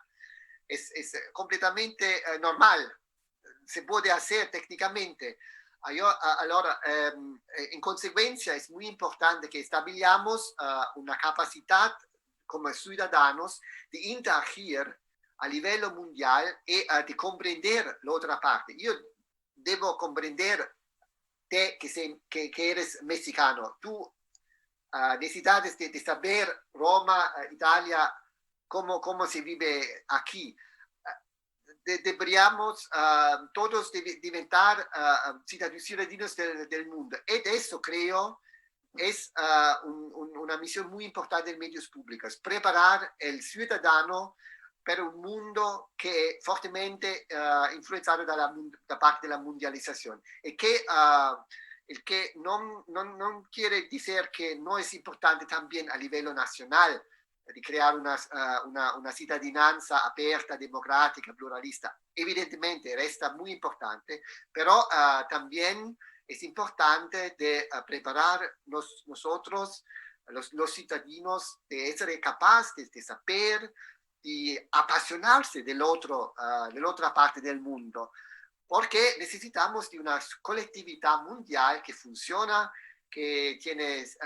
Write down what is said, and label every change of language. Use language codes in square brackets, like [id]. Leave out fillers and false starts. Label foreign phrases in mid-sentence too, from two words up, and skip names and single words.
[es] Es completamente normal. Se puede hacer técnicamente. Allora, en consecuencia, es muy importante que establezcamos una capacidad como ciudadanos de [it] interagir a livello mundial e di comprendere l'altra parte. Io devo comprendere te che [es] eres mexicano. Tu necesitas de saber Roma, Italia, cómo se vive aquí. Deberíamos todos [it] diventar cittadini [es] del mundo. [it] E adesso [es] creo es una misión muy importante en medios públicos, preparar el ciudadano [it] per un mondo che è fortemente influenzato da parte della mondializzazione e che [es] el que no quiere decir que no es importante también [it] a livello nazionale di creare una cittadinanza aperta, [es] democrática, pluralista. Evidentemente resta muy importante, pero también es importante de preparar nosotros, los ciudadanos, de ser capaces de saber, de apasionarse de la otra parte del mundo, porque necesitamos de una colectividad mundial que funciona, que tiene